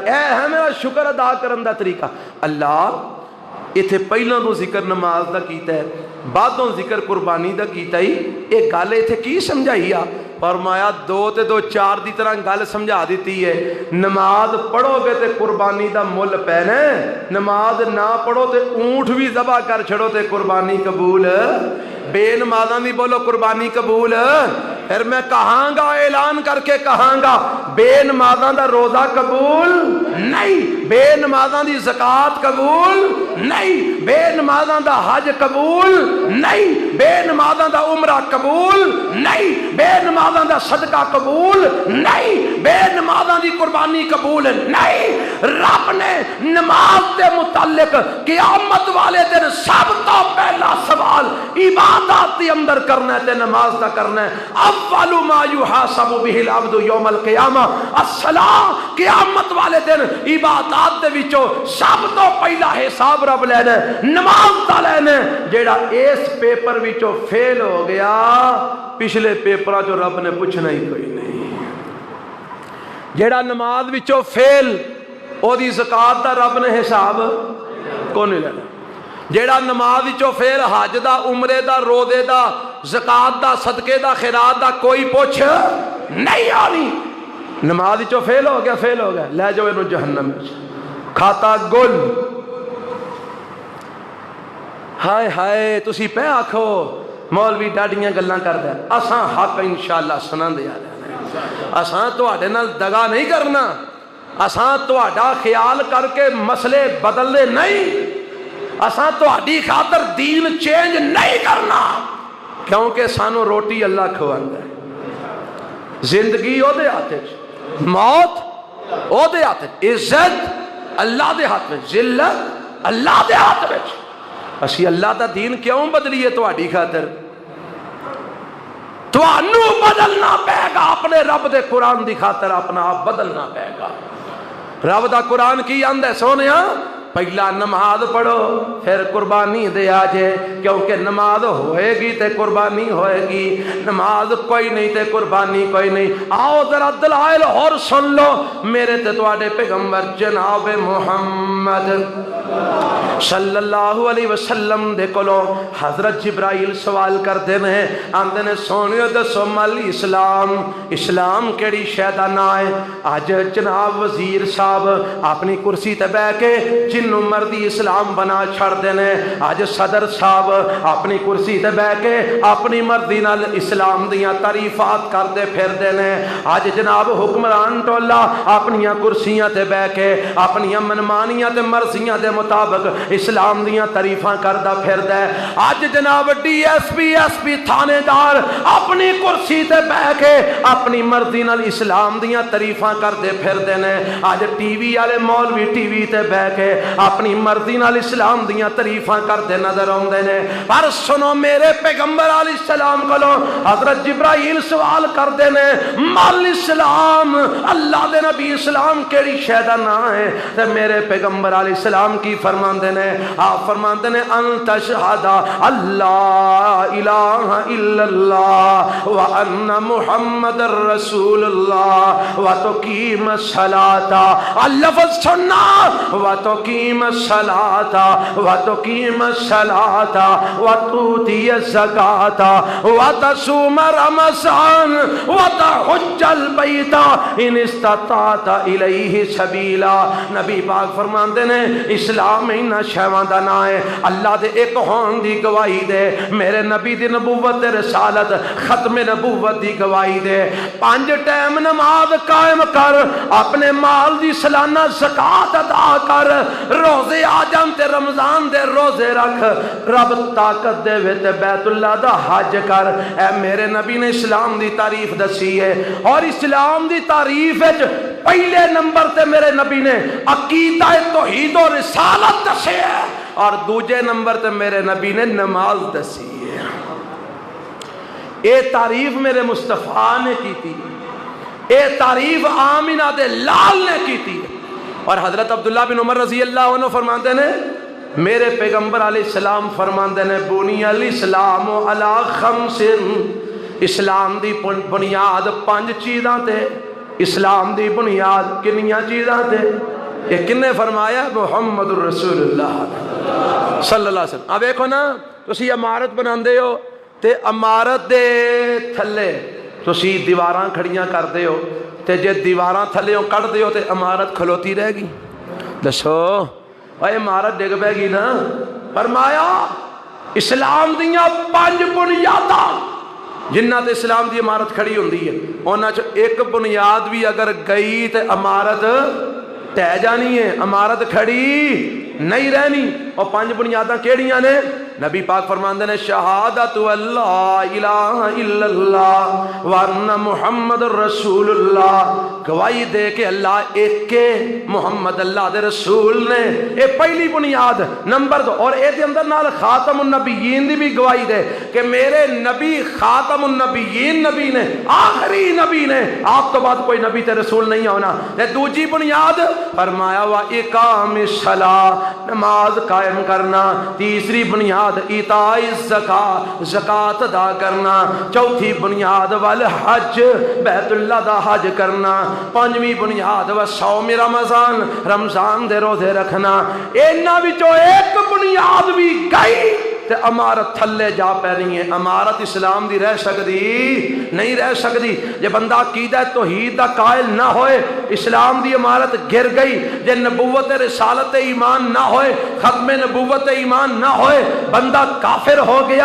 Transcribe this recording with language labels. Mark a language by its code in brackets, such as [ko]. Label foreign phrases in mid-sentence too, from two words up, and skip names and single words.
[pa] اے ہے میرا شکر ادا کرن دا طریقہ۔ اللہ اتھے پہلا تو ذکر نماز دا کیتا ہے، بعدوں ذکر قربانی دا کیتا ہی، ایک گل اتھے کی سمجھائی آ؟ فرمایا 2 تے 2 4 دی طرح گل سمجھا دیتی ہے۔ نماز پڑھو گے تے قربانی دا مل پینا، نماز نہ پڑھو تے اونٹ بھی ذبح کر چھڑو تے قربانی قبول، بے نمازاں دی بولو قربانی قبول۔ پھر میں کہاں گا، اعلان کر کے کہاں گا، بے نمازاں دا روزہ قبول نہیں، بے نمازاں دی زکوٰۃ قبول نہیں، بے نمازاں دا حج قبول نہیں، بے نمازاں دا عمرہ قبول نہیں، بے نمازاں دا صدقہ قبول نہیں، بے نمازاں دی قربانی قبول نہیں۔ رب نے نماز دے متعلق قیامت والے دن سب تو پہلا سوال عبادات دی اندر کرنا ہے تے نماز دا کرنا ہے۔ [ar] اول ما یحاسب به العبد یوم القیامہ الصلاۃ۔ [pa] قیامت والے دن عبادات دے وچوں سب تو پہلا حساب رب لینا ہے نماز دا لینا ہے۔ جیڑا اس پیپر وچوں فیل ہو گیا پچھلے پیپراں چوں رب نے پوچھنا ہی کوئی نہیں۔ جیڑا نماز وچوں فیل او دی زکوٰۃ دا رب نے حساب کو نہیں لینا۔ جیڑا نماز وچوں فیل حج دا، عمرے دا، روزے دا، زکوٰۃ دا، صدقے دا، خیرات دا کوئی پوچھ نہیں آنی۔ نماز وچوں فیل ہو گیا، فیل ہو گیا، لے جاؤ انہوں جہنم وچ، کھاتا گل۔ ہائے ہائے تسی پہ آکھو مولوی ڈاڈیاں گلاں کردا ہے، اساں حق [ar] انشاءاللہ [pa] سناندے آ رہے ہیں، اساں تواڈے نال دگا نہیں کرنا، اساں تواڈا خیال کر کے مسئلے بدلنے نہیں، اساں تہاڈی خاطر دین چینج نہیں کرنا۔ کیونکہ سانو روٹی اللہ کھواندا ہے، زندگی او دے ہاتھ وچ، موت او دے ہاتھ وچ، عزت اللہ دے ہاتھ وچ، ذلت اللہ دے ہاتھ وچ۔ اسی اللہ دا دین کیوں بدلیے تہاڈی خاطر؟ تانوں بدلنا پے گا، اپنے رب دے قرآن دی خاطر اپنا آپ بدلنا پے گا۔ رب دا قرآن کی آندا ہے سونیا، پہلا نماز پڑھو پھر قربانی دے آجے، کیونکہ نماز ہوئے گی تے قربانی ہوئے گی، نماز کوئی نہیں تے قربانی کوئی نہیں۔ آؤ ذرا دلائل اور سن لو میرے تے تواڈے پیغمبر جناب محمد [ar] صلی اللہ علیہ وسلم [pa] دے کولوں حضرت جبرائیل سوال کردے نے، آندے نے سونیو دسو [ar] مل اسلام، [pa] اسلام کیڑی شے دا نام ہے؟ اج جناب وزیر صاحب اپنی کرسی تے بیٹھ کے جنوں مرضی اسلام بنا چھڑ دینے، اج صدر صاحب اپنی کرسی تے بیٹھ کے اپنی مرضی نال اسلام دیاں تعریفات کردے پھر دینے، اج جناب حکمران ٹولا اپنیاں کرسیاں تے بیٹھ کے اپنیاں منمانیاں تے مرضیاں دے مطابق اسلام دیاں تعریفاں کردا پھردا ہے۔ اج جناب ڈی ایس پی تھانے دار اپنی کرسی تے بیٹھ کے اپنی مرضی نال اسلام دیاں تعریفاں کردے پھردے نے، اج ٹی وی والے مولوی ٹی وی تے بیٹھ کے اپنی مرضی نال اسلام دیاں تعریفاں کردے نظر آوندے نے۔ پر سنو میرے پیغمبر [ar] علیہ السلام [pa] کولوں حضرت جبرائیل سوال کردے نے، [ar] مل اسلام، [pa] اللہ دے نبی اسلام کیڑی شے دا نام ہے؟ تے میرے پیغمبر [ar] علیہ السلام [pa] کی فرماندے نے، آپ فرماندے نے [ar] ان تشہد اللہ الہ الا اللہ وان محمد رسول اللہ وتقیم الصلاۃ، اللفظ سننا، وتقیم الصلاۃ وتقیم الصلاۃ وتؤتی الزکاۃ وتصوم رمضان وتحج البیت ان استطعت الیہ سبیلا۔ [pa] نبی پاک فرماندے نے اسلام انہاں شیواں دا نام ہے، اللہ دے ایک ہون دی گواہی دے، میرے نبی دی نبوت تے رسالت ختم نبوت دی گواہی دے، 5 ٹائم نماز قائم کر، اپنے مال دی سالانہ زکات ادا کر، روزے آ جان تے رمضان دے روزے رکھ، رب طاقت دے وے تے بیت اللہ دا حج کر۔ اے میرے نبی نے اسلام دی تعریف دسی ہے، اور اسلام دی تعریف وچ پہلے نمبر تے میرے نبی نے عقیدہ توحید و رسالت دسی ہے، اور دوجے نمبر تے میرے نبی نے نماز دسی ہے۔ اے تعریف میرے مصطفیٰ نے کی تھی، اے تعریف آمینہ دے لال نے کی تھی۔ اور حضرت عبداللہ بن عمر [ar] رضی اللہ عنہ [pa] فرماندے نے، میرے پیغمبر [ar] علیہ السلام [pa] فرماندے نے، [ar] بنی الاسلام علی 5، [pa] اسلام دی بنیاد 5 چیزاں تے، اسلام دی بنیاد کنیاں چیزاں تے؟ یہ کنے فرمایا؟ [ar] محمد الرسول اللہ صلی اللہ علیہ وسلم۔ [ur] اب دیکھو نا، [pa] تسی عمارت بناندے ہو تے عمارت دے تھلے تسی دیواراں کھڑیاں کردے ہو، تے جے دیواراں تھلیوں کٹ دے ہو تے عمارت کھلوتی رہ گی؟ دسو اے عمارت ڈگ پے گی نا۔ فرمایا اسلام دیاں 5 بنیاداں جنہ تے اسلام دی عمارت کھڑی ہوندی ہے، انہاں چ ایک بنیاد بھی اگر گئی تے عمارت ٹہ جانی ہے، عمارت کھڑی نہیں رہنی۔ اور 5 بنیاداں کیڑیاں نے؟ نبی پاک فرماندے نے، [ar] شہادت اللہ الہ الا اللہ وان محمد رسول اللہ، [pa] گواہی دے کہ اللہ ایک کے، محمد اللہ دے رسول نے، اے پہلی بنیاد نمبر 2۔ اور اے دے اندر نال خاتم النبیین دی بھی گواہی دے کہ میرے نبی خاتم النبیین نبی نے، آخری نبی نے، آپ تو بعد کوئی نبی تے رسول نہیں ہونا۔ تے دوجی بنیاد فرمایا [ar] وا اقام الصلاۃ، [pa] نماز قائم کرنا۔ تیسری بنیاد [ar] ایتاء الزکاۃ، [pa] زکات ادا کرنا۔ چوتھی بنیاد والحج، بیت اللہ دا حج کرنا۔ 5ویں بنیاد [ar] وصوم رمضان، [pa] رمضان دے روزے رکھنا۔ انہاں وچوں ایک بنیاد بھی گئی تے عمارت تھلے جا پینی ہے۔ عمارت اسلام دی رہ سکتی نہیں رہ سکتی جے بندہ عقیدہ توحید دا قائل نہ ہوئے، اسلام دی عمارت گر گئی۔ جے نبوت رسالت ایمان نہ ہوئے، ختم نبوت ایمان نہ ہوئے بندہ کافر ہو گیا.